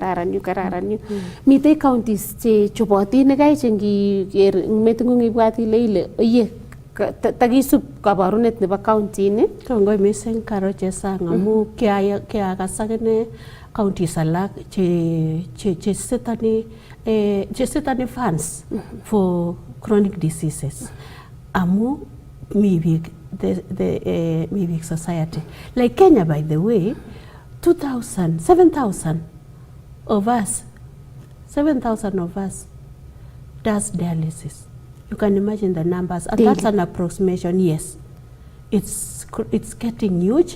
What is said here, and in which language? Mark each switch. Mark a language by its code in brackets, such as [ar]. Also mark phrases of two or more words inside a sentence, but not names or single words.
[kln] Mitei counties che chobotin nekai chengiker meting'ung ibwat ile oye takisup kabarunet nebo county ni. Kongoi mising Karo Chesang amu kiakas akine counties alak che setani [en] funds for chronic diseases. [kln] Amu mi biik society. [en] Like Kenya, by the way, 7,000 of us does dialysis. You can imagine the numbers, and that's an approximation. Yes, it's getting huge.